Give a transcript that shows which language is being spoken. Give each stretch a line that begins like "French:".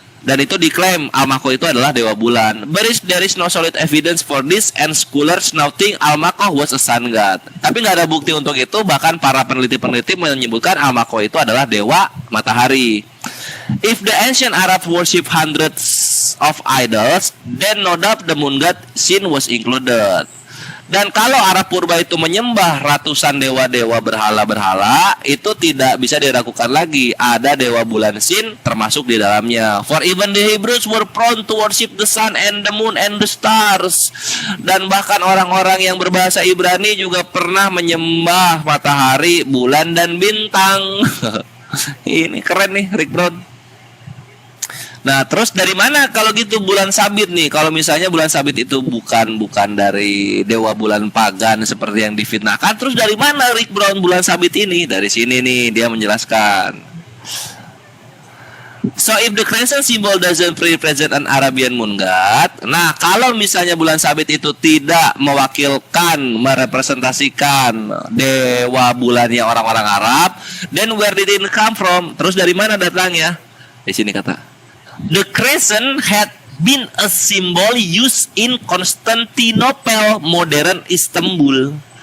Indonesian: Dan itu diklaim Al-Makoh itu adalah dewa bulan.
English: But there is no solid evidence for this, and scholars now think Al-Makoh was a sun god.
Indonesian: Tapi nggak ada bukti untuk itu. Bahkan para peneliti menyebutkan Al-Makoh itu adalah dewa matahari.
English: If the ancient Arab worship hundreds of idols, then no doubt the moon god Sin was included.
Indonesian: Dan kalau Arab purba itu menyembah ratusan dewa-dewa berhala-berhala, itu tidak bisa diragukan lagi ada dewa bulan Sin termasuk di dalamnya.
English: For even the Hebrews were prone to worship the sun and the moon and the stars.
Indonesian: Dan bahkan orang-orang yang berbahasa Ibrani juga pernah menyembah matahari, bulan, dan bintang. Ini keren nih Rick Brown. Nah, terus dari mana kalau gitu bulan sabit nih? Kalau misalnya bulan sabit itu bukan dari dewa bulan pagan seperti yang difitnahkan, terus dari mana Rick Brown bulan sabit ini? Dari sini nih dia menjelaskan.
English: So if the crescent symbol doesn't represent an Arabian moon god,
Indonesian: nah kalau misalnya bulan sabit itu tidak mewakilkan, merepresentasikan dewa bulannya orang-orang Arab,
English: then where did it come from?
Indonesian: Terus dari mana datangnya? Di sini kata.
English: The crescent had been a symbol used in Constantinople, modern Istanbul.